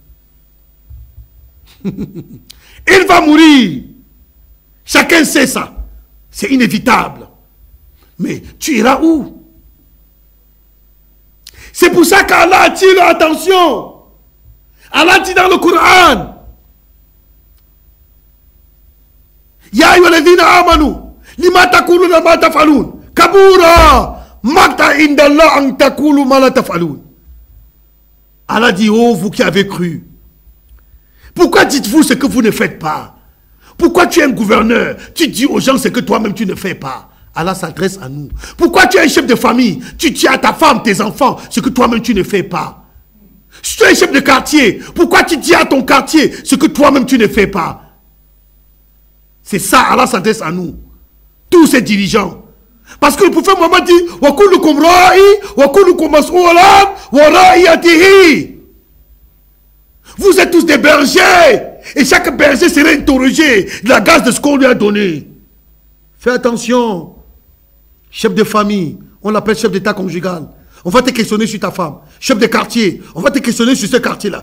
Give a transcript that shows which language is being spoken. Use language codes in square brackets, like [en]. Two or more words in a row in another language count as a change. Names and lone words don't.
[fr] Il va mourir. Chacun sait ça. C'est inévitable. Mais tu iras où? C'est pour ça qu'Allah attire l'attention. Allah dit dans le Coran, [ar] يا أيها الذين آمنوا لم تقولون ما تفعلون كبر مقتا عند الله أن تقولوا ما لا تفعلون. [fr] Allah dit, oh vous qui avez cru, pourquoi dites-vous ce que vous ne faites pas? Pourquoi tu es un gouverneur, tu dis aux gens ce que toi-même tu ne fais pas? Allah s'adresse à nous. Pourquoi tu es un chef de famille, tu dis à ta femme, tes enfants, ce que toi-même tu ne fais pas? Si tu es un chef de quartier, pourquoi tu dis à ton quartier ce que toi-même tu ne fais pas? C'est ça, Allah s'adresse à nous. Tous ces dirigeants. Parce que le prophète Mohammed dit [ar] وكلكم راع وكلكم مسؤولا ورعيته. [fr] Vous êtes tous des bergers. Et chaque berger sera interrogé de la grâce de ce qu'on lui a donné. Fais attention. Chef de famille, on l'appelle chef d'état conjugal. On va te questionner sur ta femme. Chef de quartier, on va te questionner sur ce quartier-là.